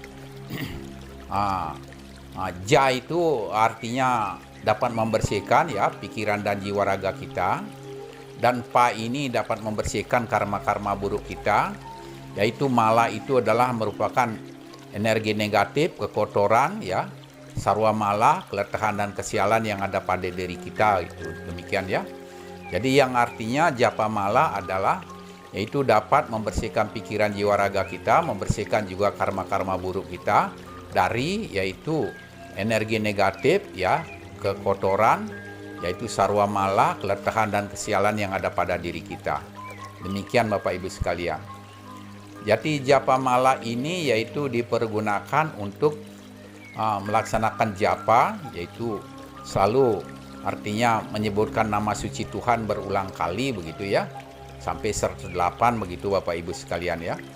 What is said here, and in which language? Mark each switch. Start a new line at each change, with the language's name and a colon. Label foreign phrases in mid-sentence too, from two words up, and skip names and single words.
Indonesian: Ja itu artinya dapat membersihkan ya pikiran dan jiwa raga kita, dan pa ini dapat membersihkan karma-karma buruk kita, yaitu mala itu adalah merupakan energi negatif, kekotoran ya, sarwa mala, keletahan dan kesialan yang ada pada diri kita itu demikian ya. Jadi yang artinya japa mala adalah yaitu dapat membersihkan pikiran jiwa raga kita, membersihkan juga karma-karma buruk kita dari yaitu energi negatif ya, kekotoran, yaitu sarwa mala, keletahan dan kesialan yang ada pada diri kita. Demikian Bapak Ibu sekalian. Jadi japa mala ini yaitu dipergunakan untuk melaksanakan japa, yaitu selalu artinya menyebutkan nama suci Tuhan berulang kali begitu ya, sampai 108 begitu Bapak Ibu sekalian ya.